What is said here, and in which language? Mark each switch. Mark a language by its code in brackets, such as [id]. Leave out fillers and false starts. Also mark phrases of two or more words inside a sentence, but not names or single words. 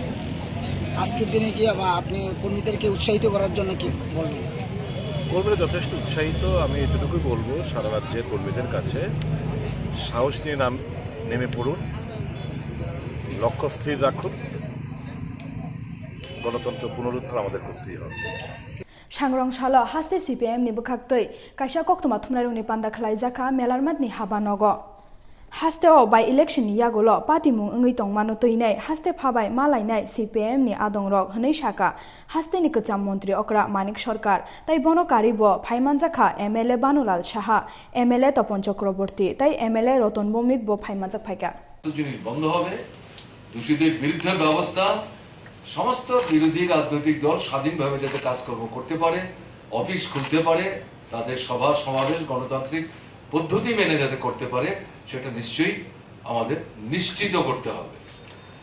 [bn] আজকের দিনে কি আপনি কর্মীদেরকে উৎসাহিত করার জন্য কি বলবেন? কর্মীরা যথেষ্ট উৎসাহিত। আমি এতটুকুই বলবো, সারা রাজ্যের কর্মীদের কাছে সাহস নিয়ে নেমে পড়ুন, লক্ষ্য স্থির রাখুন, গণতন্ত্র পুনরুদ্ধার আমাদের করতেই হবে। [trp] सांग्रं सालो हास्ते सीपीएम नि बखाक्तै काइसा कोक्तमा थुमलायरंनि पान्दा खलायजाखा मेलारमातनि हाबा नगो हास्तेआव बाय इलेक्शन नि यागोल पार्टीमुं ओङै तंमानो तैनाय हास्ते फाबाय मालायनाय सीपीएम नि आदंरक हनै साका हास्तेनि कचाम मन्त्री अक्रा मानिक सरकार ताइ बनकारिबो फाइमानजाखा एमएलए बानुलाल साहा एमएलए तपन चक्रवर्ती ताइ एमएलए रतन भौमिक बो फाइमानजाक फाइका [bn] জিনিস বন্ধ হবে। দোষীদের বিরুদ্ধে ব্যবস্থা, সমস্ত বিরোধী রাজনৈতিক দল স্বাধীনভাবে যাতে কাজকর্ম করতে পারে, অফিস খুলতে পারে, তাদের সভা সমাবেশ গণতান্ত্রিক পদ্ধতি মেনে যাতে করতে পারে, সেটা নিশ্চয়ই আমাদের নিশ্চিত করতে হবে।